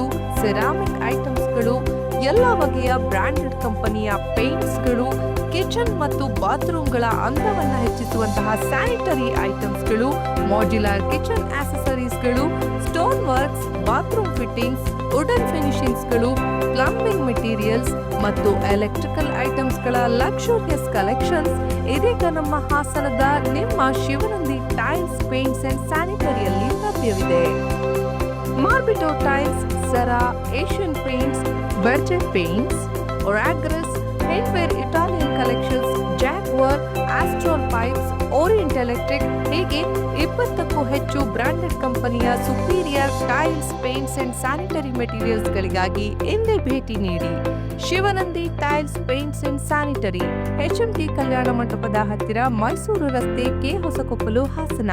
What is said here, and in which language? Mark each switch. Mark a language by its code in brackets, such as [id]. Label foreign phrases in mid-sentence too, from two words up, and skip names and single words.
[en] ceramic items, [kn] ಎಲ್ಲ ಬಗೆಯ [en] branded company [kn] ಪೇಂಟ್ಸ್ಗಳು, ಕಿಚನ್ ಮತ್ತು ಬಾತ್ರೂಮ್ಗಳ ಅಂದವನ್ನು ಹೆಚ್ಚಿಸುವಂತಹ [en] sanitary items, modular kitchen accessories, stone works, bathroom fittings, wooden finishings, plumbing materials [kn] ಮತ್ತು [en] electrical items luxurious collections [kn] ಇದೀಗ ನಮ್ಮ ಹಾಸನದ ನಿಮ್ಮ ಶಿವನಂದಿ ಟೈಲ್ಸ್, ಪೇಂಟ್ಸ್ ಅಂಡ್ ಸ್ಯಾನಿಟರಿಯಲ್ಲಿ ಲಭ್ಯವಿದೆ. ಮಾರ್ಬಿಟೋ ಟೈಲ್ಸ್, ಸರಾ, ಏಷ್ಯನ್ ಪೇಂಟ್ಸ್, Berger Paints, Oragris, Headwear Italian Collections, Jaguar, Astral Pipes, Orient Electric ಹೀಗೆ 20ಕ್ಕೂ ಹೆಚ್ಚು [en] branded company superior tiles, paints and sanitary materials [kn] ಗಳಿಗಾಗಿ ಇಂದೇ ಭೇಟಿ ನೀಡಿ. ಶಿವನಂದಿ ಟೈಲ್ಸ್, ಪೇಂಟ್ಸ್ ಅಂಡ್ ಸ್ಯಾನಿಟರಿ, HMT ಕಲ್ಯಾಣ ಮಂಟಪದ ಹತ್ತಿರ, ಮೈಸೂರು ರಸ್ತೆ, ಕೆ ಹೊಸಕೊಪ್ಪಲು, ಹಾಸನ.